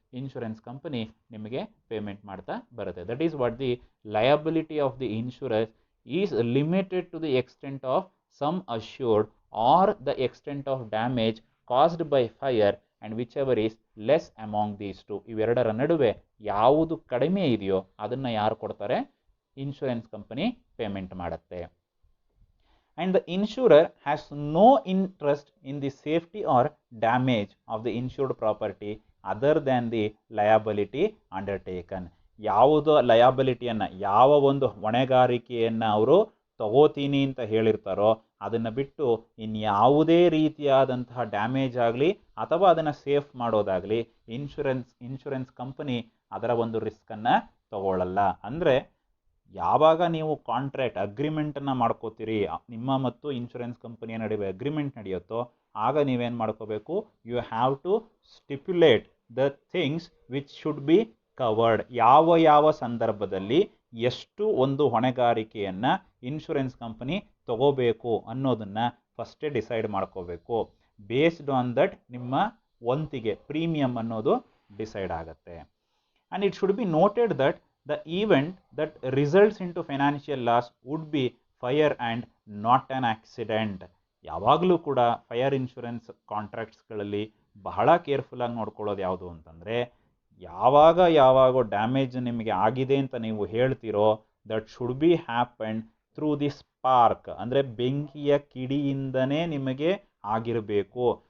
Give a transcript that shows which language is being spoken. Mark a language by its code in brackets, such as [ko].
[kn] Insurance company ನಿಮಗೆ payment ಮಾಡ್ತಾ ಬರುತ್ತೆ. [en] That is what the liability of the insurer is limited to the extent of sum assured or the extent of damage caused by fire and whichever is less among these two. [kn] ಇವೆರಡರ ನಡುವೆ ಯಾವುದು ಕಡಿಮೆ ಇದೆಯೋ ಅದನ್ನು ಯಾರು ಕೊಡ್ತಾರೆ? Insurance company payment ಮಾಡುತ್ತೆ. [en] And the insurer has no interest in the safety or damage of the insured property other than the liability undertaken. [kn] ಯಾವುದೋ ಲಯಬಿಲಿಟಿಯನ್ನು, ಯಾವ ಒಂದು ಹೊಣೆಗಾರಿಕೆಯನ್ನು ಅವರು ತಗೋತೀನಿ ಅಂತ ಹೇಳಿರ್ತಾರೋ ಅದನ್ನು ಬಿಟ್ಟು ಇನ್ಯಾವುದೇ ರೀತಿಯಾದಂತಹ ಡ್ಯಾಮೇಜ್ ಆಗಲಿ ಅಥವಾ ಅದನ್ನು ಸೇಫ್ ಮಾಡೋದಾಗಲಿ ಇನ್ಶೂರೆನ್ಸ್ ಕಂಪನಿ ಅದರ ಒಂದು ರಿಸ್ಕನ್ನು ತಗೊಳ್ಳಲ್ಲ. ಅಂದರೆ ಯಾವಾಗ ನೀವು ಕಾಂಟ್ರಾಕ್ಟ್ ಅಗ್ರಿಮೆಂಟನ್ನು ಮಾಡ್ಕೋತೀರಿ, ನಿಮ್ಮ ಮತ್ತು ಇನ್ಶೂರೆನ್ಸ್ ಕಂಪನಿಯ ನಡುವೆ ಅಗ್ರಿಮೆಂಟ್ ನಡೆಯುತ್ತೋ ಆಗ ನೀವೇನು ಮಾಡ್ಕೋಬೇಕು, [en] You have to stipulate the things which should be covered. [kn] ಯಾವ ಸಂದರ್ಭದಲ್ಲಿ ಎಷ್ಟು ಒಂದು ಹೊಣೆಗಾರಿಕೆಯನ್ನು ಇನ್ಶೂರೆನ್ಸ್ ಕಂಪನಿ ತಗೋಬೇಕು ಅನ್ನೋದನ್ನು ಫಸ್ಟೇ ಡಿಸೈಡ್ ಮಾಡ್ಕೋಬೇಕು. [en] based on that [kn] ನಿಮ್ಮ ವಂತಿಗೆ ಪ್ರೀಮಿಯಂ ಅನ್ನೋದು ಡಿಸೈಡ್ ಆಗುತ್ತೆ. [en] And it should be noted that the event that results into financial loss would be fire and not an accident. [kn] ಯಾವಾಗಲೂ ಕೂಡ ಫೈರ್ ಇನ್ಶೂರೆನ್ಸ್ ಕಾಂಟ್ರಾಕ್ಟ್ಸ್ಗಳಲ್ಲಿ ಬಹಳ ಕೇರ್ಫುಲ್ಲಾಗಿ ನೋಡ್ಕೊಳ್ಳೋದು ಯಾವುದು ಅಂತಂದರೆ, ಯಾವಾಗ ಡ್ಯಾಮೇಜ್ ನಿಮಗೆ ಆಗಿದೆ ಅಂತ ನೀವು ಹೇಳ್ತೀರೋ [en] that should be happen through the spark, [kn] ಅಂದರೆ ಬೆಂಕಿಯ ಕಿಡಿಯಿಂದನೇ ನಿಮಗೆ ಆಗಿರಬೇಕು.